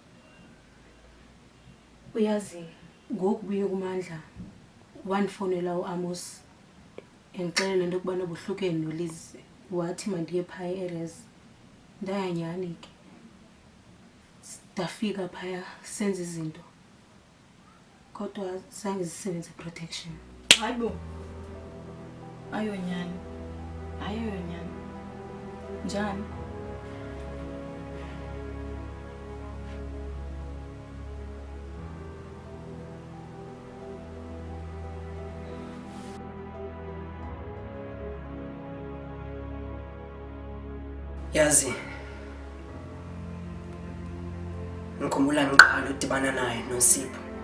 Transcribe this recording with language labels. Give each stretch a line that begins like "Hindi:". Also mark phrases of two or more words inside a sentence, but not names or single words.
Xhosa: Uyazi ngoku buye kuMandla wandifowunela uAmos endixelela into yokubana buhlukene noLiz, wathi mandiye phaya e-res. Ndaya nyani ke, ndafika phaya senza izinto kodwa zange zisebenze protection. Hayibo, ayo nyani, njani?
Zulu: Yazi, ngikhumbula ngiqala udibana naye noSipho.